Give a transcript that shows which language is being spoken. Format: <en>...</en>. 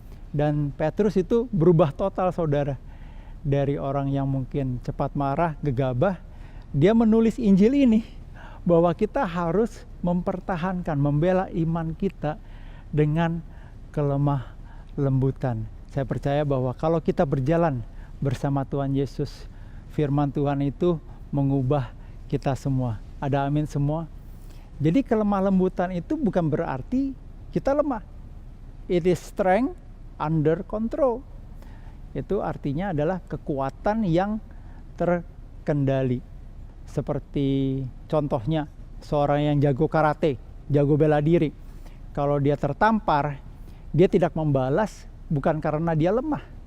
<id>Dan Petrus itu berubah total, saudara. Dari orang yang mungkin cepat marah, gegabah, dia menulis Injil ini bahwa kita harus mempertahankan, membela iman kita dengan kelemah lembutan. Saya percaya bahwa kalau kita berjalan bersama Tuhan Yesus, firman Tuhan itu mengubah kita semua. Ada amin semua? Jadi kelemah lembutan itu bukan berarti kita lemah.</id> <en>It is strength under control.</en> <id>Itu artinya adalah kekuatan yang terkendali. Seperti contohnya seorang yang jago karate, jago bela diri. Kalau dia tertampar, dia tidak membalas bukan karena dia lemah.</id>